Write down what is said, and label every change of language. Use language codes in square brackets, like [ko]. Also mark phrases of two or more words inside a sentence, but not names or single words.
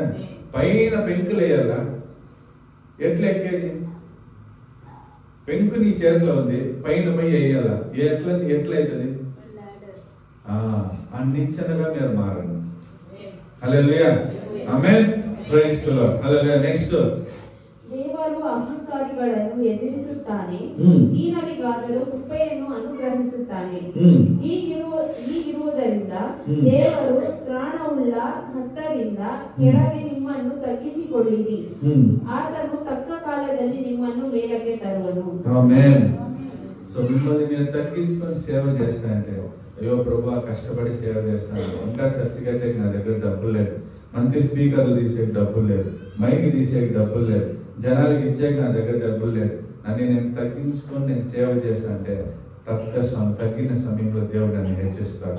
[te] పైన పెంకులు వేయాలా? ఎట్లా ఎక్కేది? పెంకు నీ చేతిలో ఉంది, పైన పై వేయాలా? ఎట్లయితుంది? నిచ్చెనగా మీరు మారండి. హల్లెలూయా. ఆమేన్. [en] praise the Lord. [te] హల్లెలూయా. నెక్స్ట్, [kn] ದೇವರು ಅಹಂಕಾರಿಗಳನ್ನು ಎದುರಿಸುತ್ತಾನೆ, ದೀನರಿಗಾದರೂ ಕೃಪೆಯನ್ನು ಅನುಗ್ರಹಿಸುತ್ತಾನೆ. ಹೀಗಿರುವುದರಿಂದ ದೇವರು ತ್ರಾಣವುಳ್ಳ ಹಸ್ತದಿಂದ ಕೆಳಗೆ ನಿಮ್ಮನ್ನು ತಗ್ಗಿಸಿಕೊಳ್ಳಿರಿ, ಆತನು ತಕ್ಕ ಕಾಲದಲ್ಲಿ ನಿಮ್ಮನ್ನು ಮೇಲಕ್ಕೆ ತರುವನು. [te] ఆమేన్. సో మిమ్మల్ని మీరు తగ్గించుకొని సేవ చేస్తానంటే, అయ్యో ప్రభువా కష్టపడి సేవ చేస్తాను, ఇంకా చర్చి కట్టేకి నా దగ్గర డబ్బులు లేదు, మంచి స్పీకర్లు తీసేకి డబ్బులు లేదు, మైక్ తీసేకి డబ్బులు లేదు, జనాలకి ఇచ్చేకి నా దగ్గర డబ్బులు లేదు, నన్ను నేను తగ్గించుకొని నేను సేవ చేస్తానంటే తగ్గిన సమయంలో దేవుడు నన్ను హెచ్చిస్తాడు.